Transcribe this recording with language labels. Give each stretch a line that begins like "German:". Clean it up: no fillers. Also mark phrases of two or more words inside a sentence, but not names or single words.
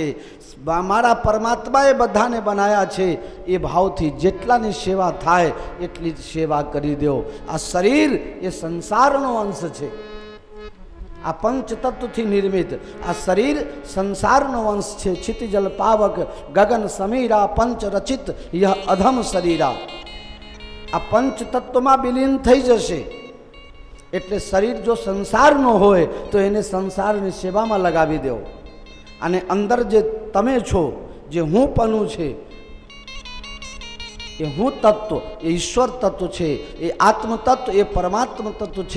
Gujarati: મારા પરમાત્માએ બધાને બનાવ્યા છે. એ ભાવથી જેટલાની સેવા થાય એટલી જ સેવા કરી દો. આ શરીર એ સંસારનો અંશ છે. આ પંચતત્વથી નિર્મિત આ શરીર સંસારનો વંશ છે.
Awadhi: क्षितिजल पावक गगन समीरा पंच रचित यह अधम शरीरा.
Gujarati: આ પંચતત્વમાં વિલીન થઈ જશે. એટલે શરીર જો સંસારનો હોય તો એને સંસારની સેવામાં લગાવી દો. અને અંદર જે તમે છો, જે હુંપણું છે, એ હું તત્વ, એ ઈશ્વર તત્વ છે, એ આત્મ તત્વ, એ પરમાત્મા તત્વ છે.